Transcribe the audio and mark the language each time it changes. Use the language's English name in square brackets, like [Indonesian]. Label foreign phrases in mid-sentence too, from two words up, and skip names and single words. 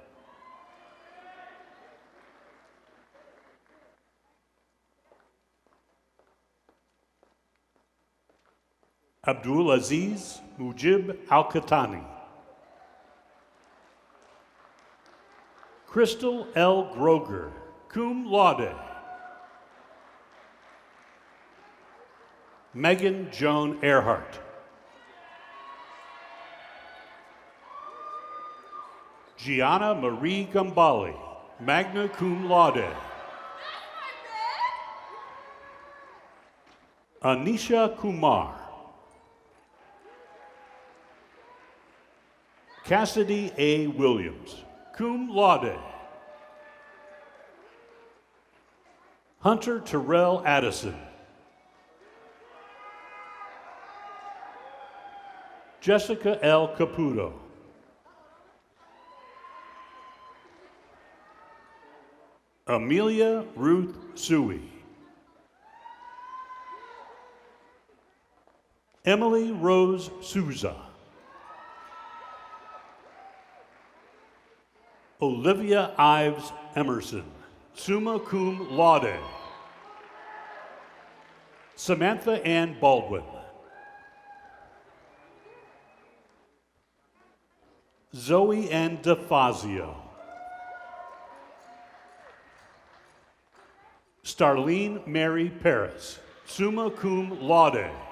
[English] Abdul Aziz Mujib Al-Khatani. Crystal L. Groger, [Latin] cum laude. [English] Megan Joan Earhart. Gianna Marie Gambali, [Latin] magna cum laude. [English] Anisha Kumar. Cassidy A. Williams, [Latin] cum laude. [English] Hunter Terrell Addison. Jessica L. Caputo. Amelia Ruth Suey. Emily Rose Souza. Olivia Ives Emerson, [Latin] summa cum laude. [English] Samantha Ann Baldwin. Zoe Ann DeFazio. Starlene Mary Paris, [Latin] summa cum laude.